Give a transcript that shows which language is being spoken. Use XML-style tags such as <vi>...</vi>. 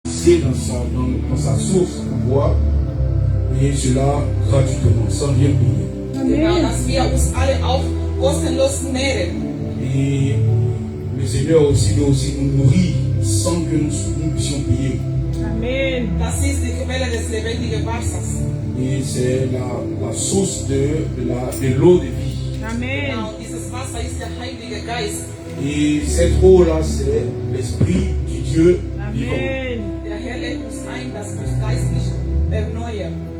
<fr>puiser dans sa source pour boire, et cela gratuitement, sans rien payer.</fr> <de>Genau, dass wir uns alle auch kostenlos nähren.</de> <fr>Et le Seigneur aussi doit aussi nous nourrir sans que nous puissions payer. Amen.</fr> <de>Das ist die Quelle des lebendigen Wassers.</de> <fr>Et c'est la source de l'eau de vie. Amen.</fr> <de>Genau, dieses Wasser ist der Heilige Geist.</de> <fr>Et cette eau-là, c'est l'esprit du Dieu vivant. Amen.</fr> <de>Der Herr lädt uns ein, dass wir uns geistlich erneuern.</de>